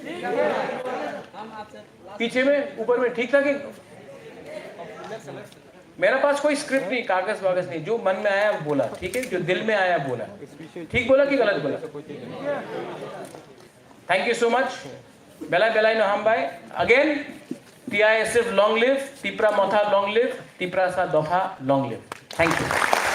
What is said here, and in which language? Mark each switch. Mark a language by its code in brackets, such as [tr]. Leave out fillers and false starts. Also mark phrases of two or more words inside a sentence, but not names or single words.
[hi] पीछे में, ऊपर में ठीक था कि? मेरा पास कोई स्क्रिप्ट नहीं, कागज वागज नहीं, जो मन में आया वो बोला, ठीक है? जो दिल में आया बोला। ठीक बोला कि गलत बोला? [en] thank you so much. [trp] बेलाई नो हम बाय। [en] अगेन TISF long live, Tipra Motha long live, Tipra Sa Dopha long live. Thank you.